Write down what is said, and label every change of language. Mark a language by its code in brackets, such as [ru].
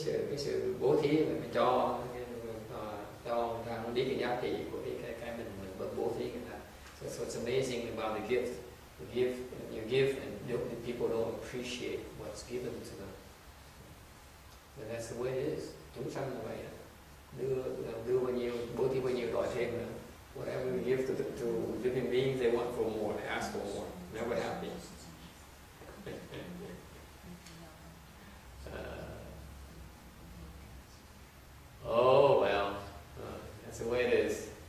[vi] Cái sự bố thí mà cho người ta không biết cái giá trị của cái mình bố thí người ta. [en] So it's amazing about the gift. You give and people don't appreciate what's given to them. And that's the way it is. [vi] Chúng sanh là vậy. Đưa bao nhiêu, bố thí bao nhiêu đòi thêm nữa. [en] Whatever you give to living beings, they want for more, they ask for more. Never happy. Oh well, that's the way it is.